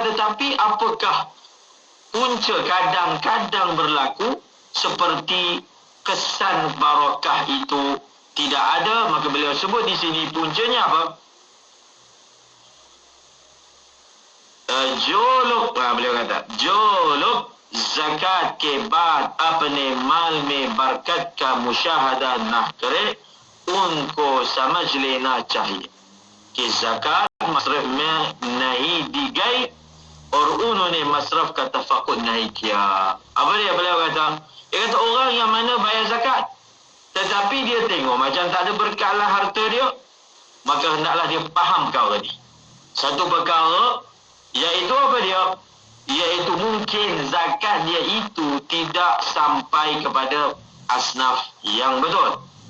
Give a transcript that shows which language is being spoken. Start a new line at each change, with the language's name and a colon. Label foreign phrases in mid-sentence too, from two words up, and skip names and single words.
Malay: Tetapi apakah punca kadang-kadang berlaku seperti kesan barakah itu tidak ada? Maka beliau sebut di sini puncanya apa? beliau kata,
Urdu: جو لوگ زکات کے بعد اپنے مال میں برکت کا مشاہدہ نہ کرے، انکو سمجھ لینا چاہیے کہ زکات مصرف میں نہیں دی گئی اور انہوں نے مصرف کا تفکر نہیں کیا.
Malay: Apa dia beliau kata? Dia kata orang yang mana bayar zakat tetapi dia tengok macam tak ada berkatlah harta dia, maka hendaklah dia faham perkara ni. Satu perkara, iaitu apa dia? Iaitu mungkin zakat dia itu tidak sampai kepada asnaf yang betul.